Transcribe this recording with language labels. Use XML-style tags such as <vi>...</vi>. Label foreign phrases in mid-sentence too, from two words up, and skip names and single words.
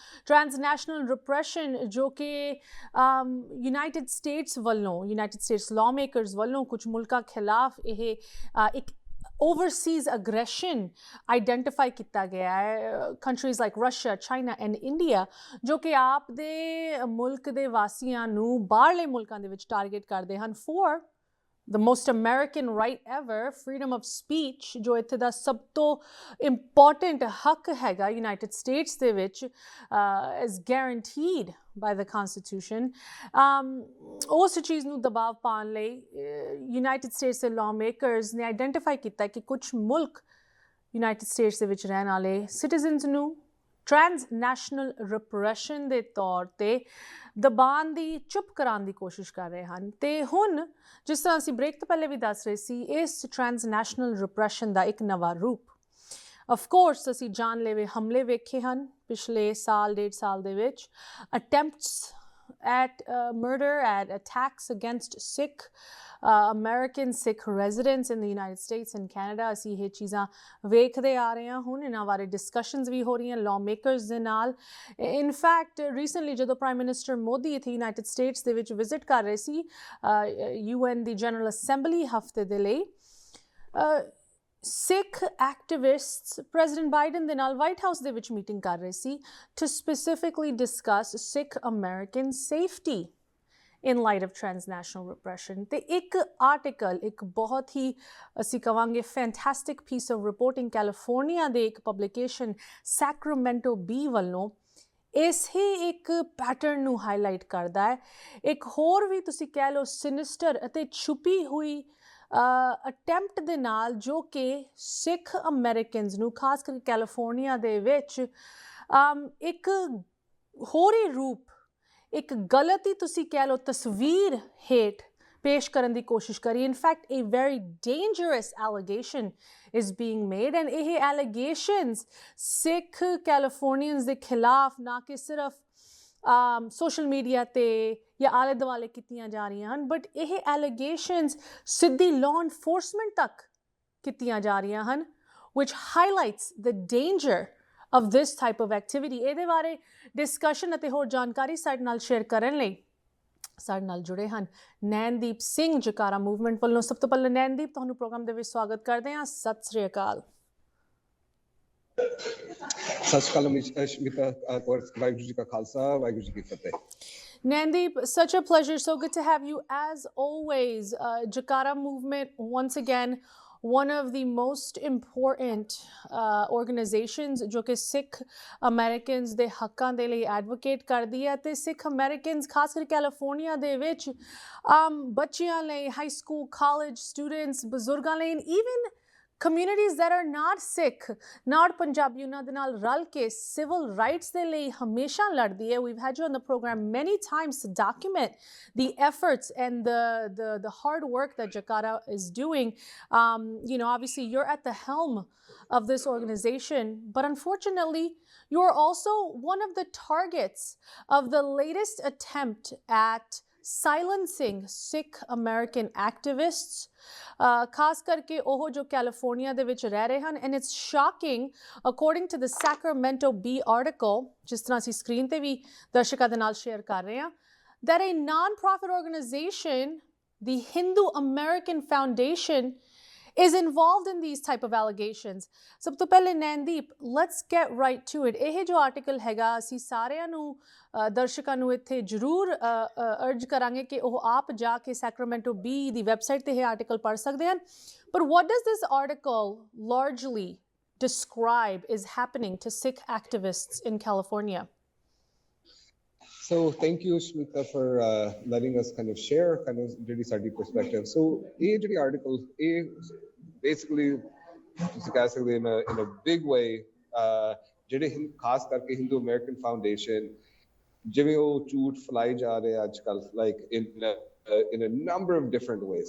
<en>transnational repression</en> <pa>ਜੋ ਕਿ ਯੂਨਾਈਟਿਡ ਸਟੇਟਸ ਵੱਲੋਂ,</pa> <en>United States lawmakers</en> <pa>ਵੱਲੋਂ ਕੁਝ ਮੁਲਕਾਂ ਖਿਲਾਫ ਇਹ ਇੱਕ</pa> <en>overseas aggression identify</en> <pa>ਕੀਤਾ ਗਿਆ ਹੈ।</pa> <en>Countries like Russia, China and India</en> <pa>ਜੋ ਕਿ ਆਪ ਦੇ ਮੁਲਕ ਦੇ ਵਾਸੀਆਂ ਨੂੰ ਬਾਹਰਲੇ ਮੁਲਕਾਂ ਦੇ ਵਿੱਚ ਟਾਰਗੇਟ ਕਰਦੇ ਹਨ</pa> <en>for the most American right ever, freedom of speech,</en> <pa>ਜੋ ਇੱਥੇ ਦਾ ਸਭ ਤੋਂ ਇੰਪੋਰਟੈਂਟ ਹੱਕ ਹੈਗਾ ਯੂਨਾਈਟਿਡ ਸਟੇਟਸ ਦੇ ਵਿੱਚ</pa> <en>is guaranteed by the Constitution।</en> <pa>ਉਸ ਚੀਜ਼ ਨੂੰ ਦਬਾਅ ਪਾਉਣ ਲਈ ਯੂਨਾਈਟਿਡ ਸਟੇਟਸ ਦੇ</pa> <en>lawmakers</en> <pa>ਨੇ ਆਈਡੈਂਟੀਫਾਈ ਕੀਤਾ ਕਿ ਕੁਝ ਮੁਲਕ ਯੂਨਾਈਟਿਡ ਸਟੇਟਸ ਦੇ ਵਿੱਚ ਰਹਿਣ ਵਾਲੇ ਸਿਟੀਜ਼ਨਸ ਨੂੰ</pa> <en>transnational repression</en> <pa>ਦੇ ਤੌਰ 'ਤੇ ਦਬਾਉਣ ਦੀ, ਚੁੱਪ ਕਰਾਉਣ ਦੀ ਕੋਸ਼ਿਸ਼ ਕਰ ਰਹੇ ਹਨ। ਅਤੇ ਹੁਣ ਜਿਸ ਤਰ੍ਹਾਂ ਅਸੀਂ ਬ੍ਰੇਕ ਤੋਂ ਪਹਿਲੇ ਵੀ ਦੱਸ ਰਹੇ ਸੀ, ਇਸ</pa> <en>transnational repression</en> <pa>ਦਾ ਇੱਕ ਨਵਾਂ ਰੂਪ ਅਫਕੋਰਸ ਅਸੀਂ ਜਾਨਲੇਵੇ ਹਮਲੇ ਵੇਖੇ ਹਨ ਪਿਛਲੇ ਸਾਲ ਡੇਢ ਸਾਲ ਦੇ ਵਿੱਚ,</pa> <en>attempts at murder, at attacks against Sikh American Sikh residents in the United States and Canada.</en> <pa>ਅਸੀਂ ਇਹ ਚੀਜ਼ਾਂ ਵੇਖਦੇ ਆ ਰਹੇ ਹਾਂ। ਹੁਣ ਇਹਨਾਂ ਬਾਰੇ ਡਿਸਕਸ਼ਨਸ ਵੀ ਹੋ ਰਹੀਆਂ</pa> <en>lawmakers</en> <pa>ਦੇ ਨਾਲ।</pa> <en>in fact recently</en> <pa>ਜਦੋਂ</pa> <en>Prime Minister</en> <pa>ਮੋਦੀ ਇੱਥੇ ਯੂਨਾਈਟਿਡ ਸਟੇਟਸ ਦੇ ਵਿੱਚ ਵਿਜ਼ਿਟ ਕਰ ਰਹੇ ਸੀ UN ਦੀ ਜਨਰਲ ਅਸੈਂਬਲੀ ਹਫਤੇ ਦੇ ਲਈ,</pa> <en>Sikh activists President</en> <pa>ਬਾਈਡਨ ਦੇ ਨਾਲ ਵਾਈਟ ਹਾਊਸ ਦੇ ਵਿੱਚ ਮੀਟਿੰਗ ਕਰ ਰਹੇ ਸੀ</pa> <en>to specifically discuss Sikh American safety in light of transnational repression.</en> <pa>ਤੇ ਇੱਕ ਆਰਟੀਕਲ, ਇੱਕ ਬਹੁਤ ਹੀ ਅਸੀਂ ਕਵਾਂਗੇ</pa> <en>fantastic piece of reporting</en> <pa>ਕੈਲੀਫੋਰਨੀਆ ਦੇ ਇੱਕ ਪਬਲੀਕੇਸ਼ਨ ਸੈਕਰਾਮੈਂਟੋ ਬੀ ਵੱਲੋਂ ਇਸੇ ਇੱਕ ਪੈਟਰਨ ਨੂੰ ਹਾਈਲਾਈਟ ਕਰਦਾ ਹੈ। ਇੱਕ ਹੋਰ ਵੀ ਤੁਸੀਂ ਕਹਿ ਲਓ ਸਿਨਿਸਟਰ ਅਤੇ ਛੁਪੀ ਹੋਈ ਅਟੈਂਪਟ ਦੇ ਨਾਲ ਜੋ ਕਿ ਸਿੱਖ ਅਮਰੀਕਨਸ ਨੂੰ ਖਾਸ ਕਰਕੇ ਕੈਲੀਫੋਰਨੀਆ ਦੇ ਵਿੱਚ ਇੱਕ ਹੋਰ ਹੀ ਰੂਪ, ਇੱਕ ਗਲਤ ਹੀ ਤੁਸੀਂ ਕਹਿ ਲਓ ਤਸਵੀਰ ਹੇਠ ਪੇਸ਼ ਕਰਨ ਦੀ ਕੋਸ਼ਿਸ਼ ਕਰੀ।</pa> <en>In fact a very dangerous allegation is being made and</en> <pa>ਇਹ allegations ਸਿੱਖ ਕੈਲੀਫੋਰਨੀਅਨਸ ਦੇ ਖਿਲਾਫ ਨਾ ਕਿ ਸਿਰਫ</pa> <en>social media</en> <pa>'ਤੇ ਜਾਂ ਆਲੇ ਦੁਆਲੇ ਕੀਤੀਆਂ ਜਾ ਰਹੀਆਂ ਹਨ, ਬਟ ਇਹ ਐਲੀਗੇਸ਼ਨਸ ਸਿੱਧੀ</pa> <en>law enforcement</en> <pa>ਤੱਕ ਕੀਤੀਆਂ ਜਾ ਰਹੀਆਂ ਹਨ,</pa> <en>which highlights the danger of this type of activity।</en> <pa>ਇਹਦੇ ਬਾਰੇ ਡਿਸਕਸ਼ਨ ਅਤੇ ਹੋਰ ਜਾਣਕਾਰੀ ਸਾਡੇ ਨਾਲ ਸ਼ੇਅਰ ਕਰਨ ਲਈ ਸਾਡੇ ਨਾਲ ਜੁੜੇ ਹਨ ਨੈਨਦੀਪ ਸਿੰਘ ਜਕਾਰਾ ਮੂਵਮੈਂਟ ਵੱਲੋਂ। ਸਭ ਤੋਂ ਪਹਿਲਾਂ ਨੈਨਦੀਪ, ਤੁਹਾਨੂੰ ਪ੍ਰੋਗਰਾਮ ਦੇ ਵਿੱਚ ਸਵਾਗਤ ਕਰਦੇ ਹਾਂ। ਸਤਿ ਸ੍ਰੀ ਅਕਾਲ। ਸਤਿ ਸ਼੍ਰੀ ਅਕਾਲ ਅਸ਼ਮਿਤਾ ਕੌਰ, ਵਾਹਿਗੁਰੂ ਜੀ ਕਾ ਖਾਲਸਾ, ਵਾਹਿਗੁਰੂ ਜੀ ਕੀ ਫਤਿਹ।</pa> <en>Nandip, such a pleasure. So good to have you as always. Jakara movement, once again, one of the most important organizations</en> <pa>ਜੋ ਕਿ</pa> <en>Sikh Americans</en> <pa>ਦੇ ਹੱਕਾਂ ਦੇ ਲਈ</pa> <en>advocate</en> <pa>ਕਰਦੀ ਹੈ ਤੇ</pa> <en>Sikh Americans</en> <pa>ਖਾਸ ਕਰਕੇ ਕੈਲੀਫੋਰਨੀਆ ਦੇ ਵਿੱਚ ਬੱਚਿਆਂ ਲਈ</pa> <en>high school college students</en> <pa>ਬਜ਼ੁਰਗਾਂ ਲਈ</pa> <en>and even communities that are not Sikh, not Punjabi,</en> <pa>ਉਹਨਾਂ ਦੇ ਨਾਲ ਰਲ ਕੇ</pa> <en>civil rights</en> <pa>ਦੇ ਲਈ ਹਮੇਸ਼ਾ ਲੜਦੀ ਹੈ.</pa> <en>We've had you on the program many times to document the efforts and the hard work that Jakara is doing. You know, obviously you're at the helm of this organization, but unfortunately you're also one of the targets of the latest attempt at silencing Sikh American activists,</en> <pa>ਖਾਸ ਕਰਕੇ ਉਹ ਜੋ ਕੈਲੀਫੋਰਨੀਆ ਦੇ ਵਿੱਚ ਰਹਿ ਰਹੇ ਹਨ.</pa> <en>And it's shocking, according to the Sacramento Bee article,</en> <pa>ਜਿਸ ਤਰ੍ਹਾਂ ਅਸੀਂ ਸਕਰੀਨ ਤੇ ਵੀ ਦਰਸ਼ਕਾਂ ਦੇ ਨਾਲ ਸ਼ੇਅਰ ਕਰ ਰਹੇ ਹਾਂ,</pa> <en>that a non-profit organization, the Hindu American Foundation, is involved in these type of allegations.</en> <pa>ਸਭ ਤੋਂ ਪਹਿਲੇ ਨੈਨਦੀਪ,</pa> <en>let's get right to it.</en> <pa>ਇਹ ਜੋ ਆਰਟੀਕਲ ਹੈਗਾ ਅਸੀਂ ਸਾਰਿਆਂ ਨੂੰ ਦਰਸ਼ਕਾਂ ਨੂੰ ਇੱਥੇ ਜ਼ਰੂਰ ਅਰਜ ਕਰਾਂਗੇ ਕਿ ਉਹ ਆਪ ਜਾ ਕੇ ਸੈਕਰਾਮੈਂਟੋ ਬੀ ਦੀ ਵੈਬਸਾਈਟ ਤੇ ਇਹ ਆਰਟੀਕਲ ਪੜ੍ਹ ਸਕਦੇ ਹਨ.</pa> <en>But what does this article largely describe is happening to Sikh activists in California? So thank you, Shmita, for letting us kind of share kind of really study perspective. So the article basically just in a big way</en> <pa>ਜਿਹੜੇ ਖਾਸ ਕਰਕੇ</pa> <en>Hindu American Foundation</en> <pa>ਜਿਵੇਂ ਉਹ ਝੂਠ ਫੈਲਾਏ ਜਾ ਰਹੇ ਅੱਜ ਕੱਲ</pa> <en>like in a number of different ways.</en>